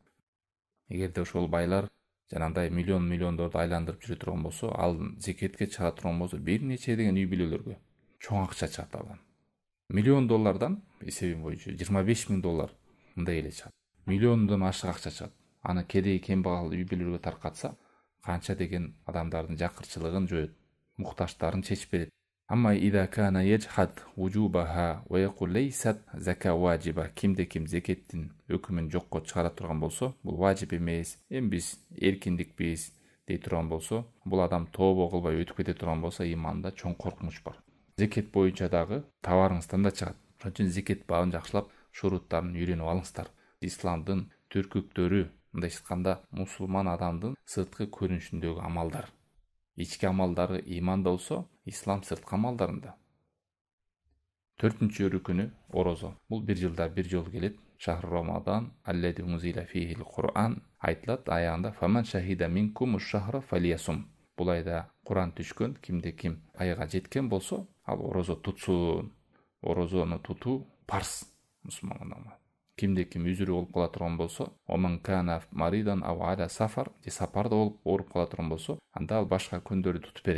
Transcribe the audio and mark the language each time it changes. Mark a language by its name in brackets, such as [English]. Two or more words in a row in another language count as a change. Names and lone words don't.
[Kyrgyz] Эгерде ошол байлар жанагындай миллиондорду айландырып жүрө турган болсо, ал зекетке чыгара турган болсо, бир нече деген үй бүлөлөргө чоң акча чыгат алган. $1,000,000 есебим боюнча $25,000 мындай эле чыгат. миллиондон ашык акча чыгат. Аны кедей кембагал үй бүлөлөргө таркатса, канча деген адамдардын жакырчылыгын жоет, муктаждарын чечип берет. [Arabic] أما إذا كان يجحد وجوبها ويقول ليست زكاة واجبة, [Kyrgyz] кимде-ким зекетин өкүмүн жокко чыгара турган болсо, бул вачип эмес, биз эркиндикпиз dей турган болсо, бул адам тообо кылбай өтүп кете турган болсо, иманда чоң коркунуч бар. Зекет боюнча дагы табарыңыздан да чыгат. Ошон үчүн зекет бабын жакшылап, шуруттарын үйрөнүп алыңыздар. Исламдын түркүктөрү, мындай айтканда, мусулман адамдын сырткы көрүнүшүндөгү амалдар. İçki amaldары иманда болсо, ислам сырткы амалдарында. 4-чү рүкүнү орозо. Бул бир жылда бир жолу келет. [Arabic] شهر رمضان الذي أنزل فيه القرآن [Kyrgyz] айтылат аягында [Arabic] فمن شهد منكم الشهر فليصم. [Kyrgyz] Бул айда Кур'ан түшкөн, кимде-ким айга жеткен болсо, ал орозо тутсун. Орозону тутуу парз мусулмандарга. Кимде-ким үзүрү болуп кала турган болсо, [Arabic] ومن كان مريضا أو على سفر, [Kyrgyz] же сапарда болуп ооруп кала турган болсо, анда ал башка күндөрдү тутуп берет.